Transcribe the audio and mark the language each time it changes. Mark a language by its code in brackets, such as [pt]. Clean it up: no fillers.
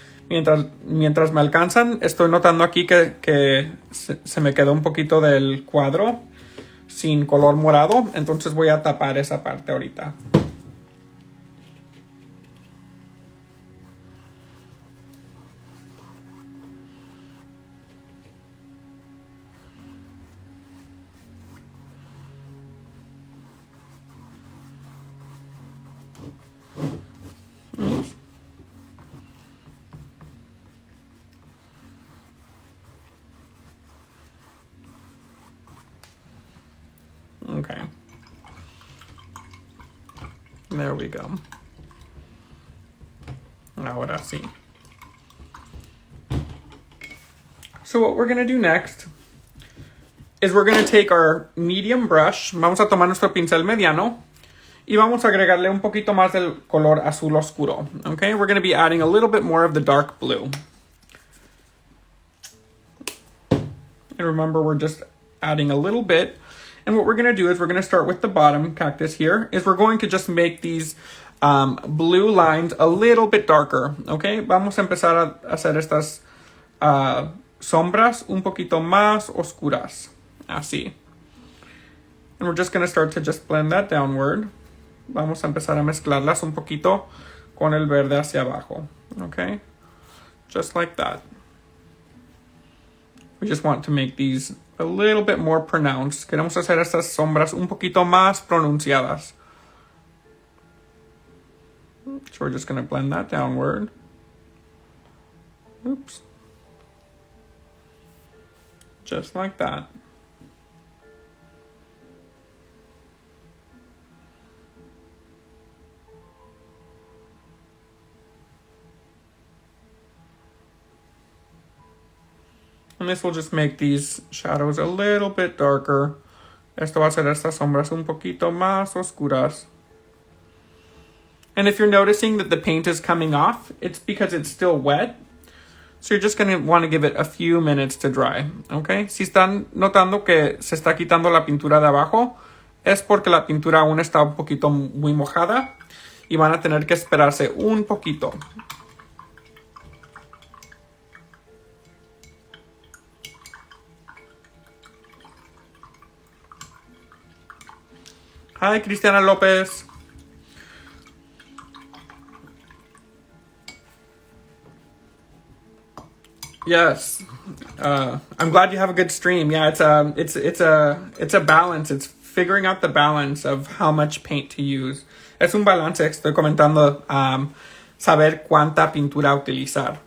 [es] Mientras me alcanzan, estoy notando aquí que se me quedó un poquito del cuadro sin color morado, entonces voy a tapar esa parte ahorita. [en] Okay. There we go. [es] Ahora sí. [en] So what we're going to do next is we're going to take our medium brush. [es] Vamos a tomar nuestro pincel mediano y vamos a agregarle un poquito más del color azul oscuro. [en] Okay? We're going to be adding a little bit more of the dark blue. And remember, we're just adding a little bit. And what we're going to do is we're going to start with the bottom cactus here. Is we're going to just make these blue lines a little bit darker. Okay? [es] Vamos a empezar a hacer estas sombras un poquito más oscuras. Así. [en] And we're just going to start to just blend that downward. [es] Vamos a empezar a mezclarlas un poquito con el verde hacia abajo. [en] Okay? Just like that. We just want to make these a little bit more pronounced. [es] Queremos hacer estas sombras un poquito más pronunciadas. [en] So we're just going to blend that downward. Oops. Just like that. And this will just make these shadows a little bit darker. [es] Esto va a hacer estas sombras un poquito más oscuras. [en] And if you're noticing that the paint is coming off, it's because it's still wet. So you're just going to want to give it a few minutes to dry. Okay? [es] Si están notando que se está quitando la pintura de abajo, es porque la pintura aún está un poquito muy mojada y van a tener que esperarse un poquito. [en] Hi, Cristiana Lopez. Yes. I'm glad you have a good stream. Yeah, it's a balance. It's figuring out the balance of how much paint to use. [es] Es un balance. Estoy comentando saber cuánta pintura utilizar.